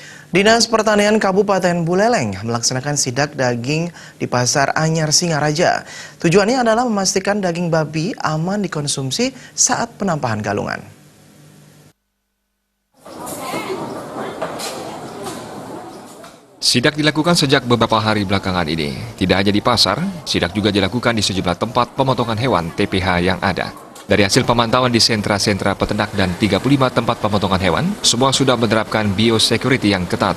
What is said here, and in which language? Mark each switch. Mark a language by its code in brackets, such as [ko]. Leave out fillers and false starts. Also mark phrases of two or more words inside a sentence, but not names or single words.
[id] Dinas Pertanian Kabupaten Buleleng melaksanakan sidak daging di Pasar Anyar Singaraja. Tujuannya adalah memastikan daging babi aman dikonsumsi saat penampahan galungan. Sidak dilakukan sejak beberapa hari belakangan ini. Tidak hanya di pasar, sidak juga dilakukan di sejumlah tempat pemotongan hewan TPH yang ada. Dari hasil pemantauan di sentra-sentra peternak dan 35 tempat pemotongan hewan, semua sudah menerapkan biosecurity yang ketat.